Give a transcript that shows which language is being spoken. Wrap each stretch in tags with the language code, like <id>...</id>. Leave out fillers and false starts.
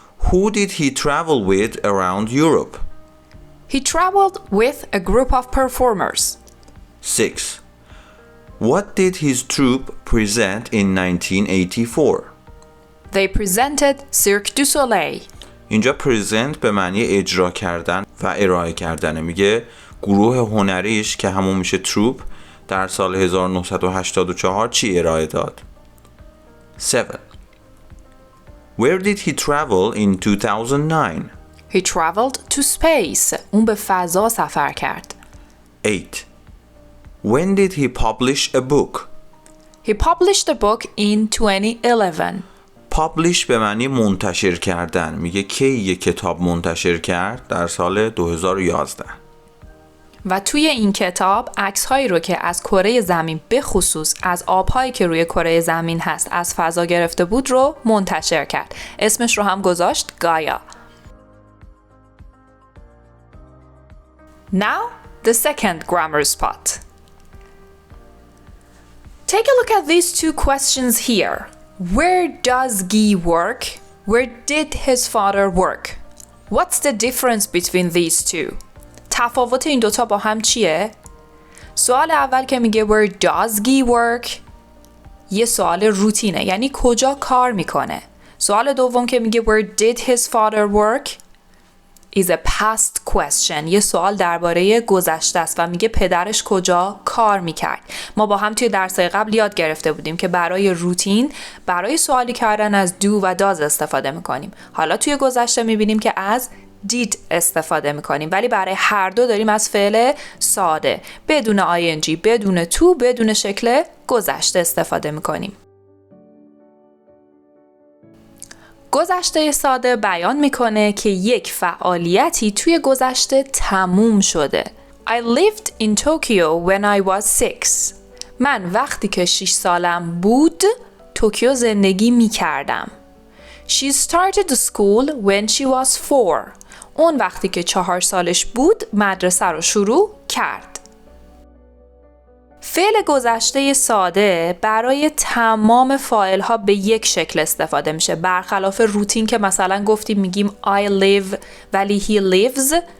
<en>Who did he travel with around Europe? He traveled with a group of performers. 6. What did his troupe present in 1984? They presented Cirque du Soleil.</en> <fa>اینجا present به معنی اجرا کردن و ارائه کردنه. میگه گروه هنریش که همون میشه troupe در سال 1984 چی ارائه داد؟ 7.</fa> <en>Where did he travel in 2009? He traveled to space.</en> <fa>اون به فضا سفر کرد.</fa> <en>8. When did he publish a book? He published a book in 2011.</en> <fa>publish به معنی منتشر کردن. میگه کی یک کتاب منتشر کرد؟ در سال 2011. و توی این کتاب عکس‌هایی رو که از کره زمین به خصوص از آب‌هایی که روی کره زمین هست از فضا گرفته بود رو منتشر کرد. اسمش رو هم گذاشت گایا.</fa> <en>Now, the second grammar spot. Take a look at these two questions here. Where does Guy work? Where did his father work? What's the difference between these two?</en> <fa>تفاوت این دوتا با هم چیه؟ سوال اول که میگه</fa> <en>Where does Guy work?</en> <fa>یه سوال روتینه، یعنی کجا کار میکنه. سوال دوم که میگه</fa> <en>Where did his father work? is a past question.</en> <fa>یه سوال درباره گذشته است و میگه پدرش کجا کار میکرد. ما با هم توی درس‌های قبل یاد گرفته بودیم که برای روتین برای سوالی کردن از do و does استفاده میکنیم. حالا توی گذشته میبینیم که از did استفاده میکنیم، ولی برای هر دو داریم از فعل ساده بدون ing، بدون to، بدون شکل گذشته استفاده میکنیم. گذشته ساده بیان میکنه که یک فعالیتی توی گذشته تموم شده.</fa> <en>I lived in Tokyo when I was 6.</en> <fa>من وقتی که 6 سالم بود توکیو زندگی میکردم.</fa> <en>She started school when she was 4.</en> <fa>اون وقتی که 4 سالش بود مدرسه رو شروع کرد. فعل گذشته ساده برای تمام فاعل ها به یک شکل استفاده میشه، برخلاف روتین که مثلا گفتیم میگیم I live ولی he lives.</fa>